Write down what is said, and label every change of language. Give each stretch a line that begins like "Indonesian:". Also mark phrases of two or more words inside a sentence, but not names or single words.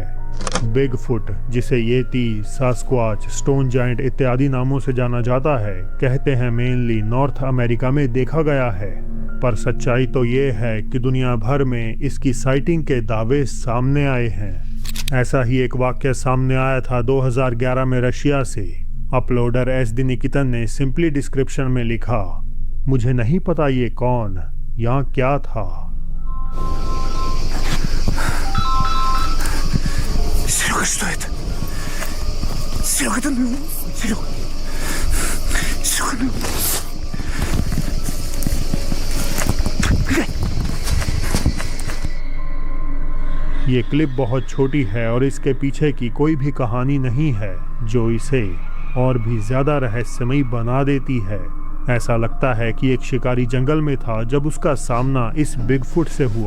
Hindi: बिग फुट, जिसे येती, सास्क्वाच,
English: stone giant
Hindi: इत्यादि नामों से जाना जाता है, कहते हैं मेनली नॉर्थ अमेरिका में देखा गया है, पर सच्चाई तो ये है कि दुनिया भर में इसकी साइटिंग के दावे सामने आए हैं। ऐसा ही एक वाक्य सामने आया था 2011 में रशिया से। अपलोडर एस डी निकितन ने
English: simply description
Hindi: में लिखा, मुझे नहीं पता ये कौन या क्या था।
Russian: Серега, что это? Серега, это Серега. Серега.
Hindi: ये क्लिप बहुत छोटी है और इसके पीछे की कोई भी कहानी नहीं है, जो इसे और भी ज्यादा रहस्यमयी बना देती है। ऐसा लगता है कि एक शिकारी जंगल में था जब उसका सामना इस बिगफुट से हुआ।